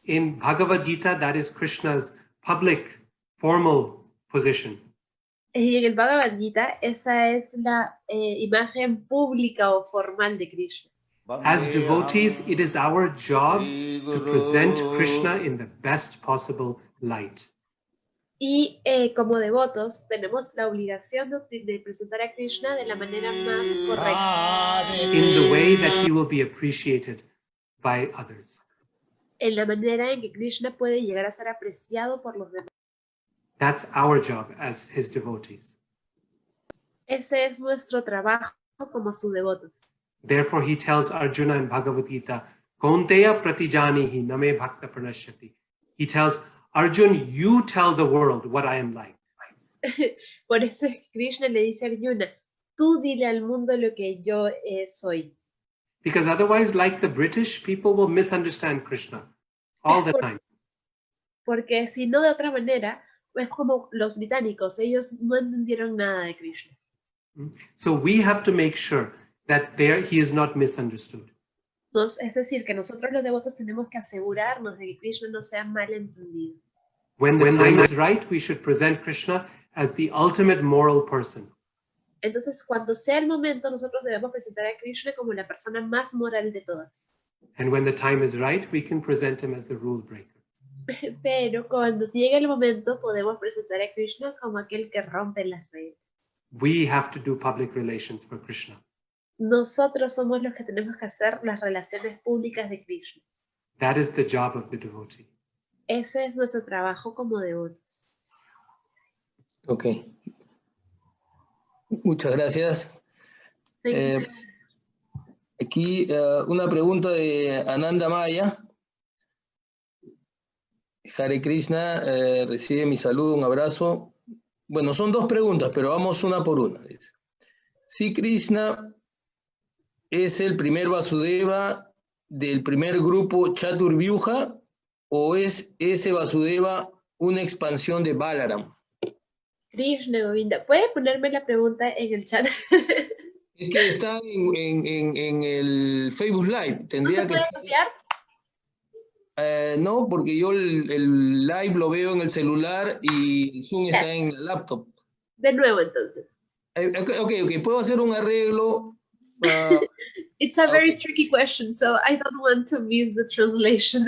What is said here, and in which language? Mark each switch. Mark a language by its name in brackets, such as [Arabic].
[English] In Bhagavad Gita, that is Krishna's public, formal position. [Spanish] Y en el Bhagavad Gita, esa es la imagen pública o formal de Krishna. [English] As devotees, it is our job to present Krishna in the best possible light. [Spanish] Y como devotos tenemos la obligación de presentar a Krishna de la manera más correcta. [English] In the way that he will be appreciated by others. [Spanish] En la manera en que Krishna puede llegar a ser apreciado por los demás. [English] That's our job as his devotees. [Spanish] Ese es nuestro trabajo como sus devotos. [English] Therefore, he tells Arjuna in Bhagavad Gita, [Sanskrit] Kaunteya pratijanihi name bhakta pranashyati. [English] He tells Arjun, you tell the world what I am like. [Spanish] Por eso Krishna le dice a Arjuna, tú dile al mundo lo que yo soy. [English] Because otherwise, like the British, people will misunderstand Krishna all the time. [Spanish] Porque si no de otra manera, es como los británicos, ellos no entendieron nada de Krishna. [English] So we have to make sure that he is not misunderstood. [Spanish] Es decir, que nosotros los devotos tenemos que asegurarnos de que Krishna no sea mal entendido. [English] When the time is right, we should present Krishna as the ultimate moral person. [Spanish] Entonces, cuando sea el momento, nosotros debemos presentar a Krishna como la persona más moral de todas. [English] And when the time is right, we can present him as the rule breaker. [Spanish] Pero cuando llegue el momento, podemos presentar a Krishna como aquel que rompe las reglas. [English] We have to do public relations for Krishna. [Spanish] Nosotros somos los que tenemos que hacer las relaciones públicas de Krishna. [English] That is the job of the devotee. [Spanish] Ese es nuestro trabajo como devotos. Ok. Muchas gracias. Aquí una pregunta de Ananda Maya. Hare Krishna, recibe mi saludo, un abrazo. Bueno, son dos preguntas, pero vamos una por una. Dice. Si Krishna es el primer Vasudeva del primer grupo Chaturvyuha, o es ese Vasudeva una expansión de Balaram. Krishna Govinda, ¿puede ponerme la pregunta en el chat? Es que está en el Facebook Live. Tendría ¿No se puede copiar? No, porque yo el live lo veo en el celular y el Zoom está en el laptop. De nuevo, entonces. Ok, puedo hacer un arreglo. [English] It's a very tricky question, so I don't want to miss the translation.